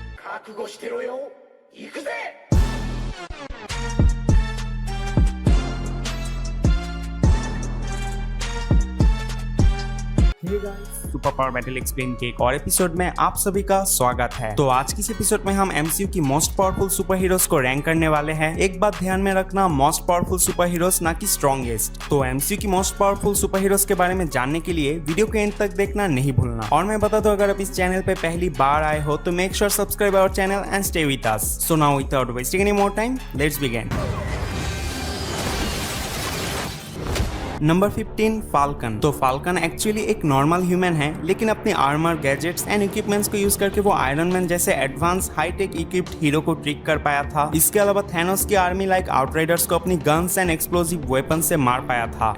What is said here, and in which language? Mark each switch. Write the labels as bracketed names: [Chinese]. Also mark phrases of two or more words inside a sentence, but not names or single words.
[Japanese] 覚悟してろよ。行くぜ。 [Hindi] सुपर पावर बैटल एक्सप्लेन के एक और एपिसोड में आप सभी का स्वागत है। तो आज की इस एपिसोड में हम एमसीयू की [English] most powerful super heroes [Hindi] को रैंक करने वाले हैं। एक बात ध्यान में रखना, [English] most powerful super heroes [Hindi] ना कि स्ट्रॉन्गेस्ट। तो एमसीयू की [English] most powerful super heroes [Hindi] के बारे में जानने के लिए वीडियो के एंड तक देखना नहीं भूलना। और मैं बता दूं, अगर आप इस चैनल पे पहली बार आए हो तो [English] make sure subscribe our channel and stay with us. So now without wasting any more time, let's begin. [Hindi] नंबर 15 फाल्कन। तो फाल्कन एक्चुअली एक [English] normal human [Hindi] है, लेकिन अपने [English] armour, gadgets and equipments [Hindi] को यूज करके वो आयरन मैन जैसे [English] advance hi-tech equipped hero [Hindi] को ट्रिक कर पाया था। इसके अलावा थैनोस की [English] army like Outriders [Hindi] को अपनी [English] guns and explosive weapon [Hindi] से मार पाया था।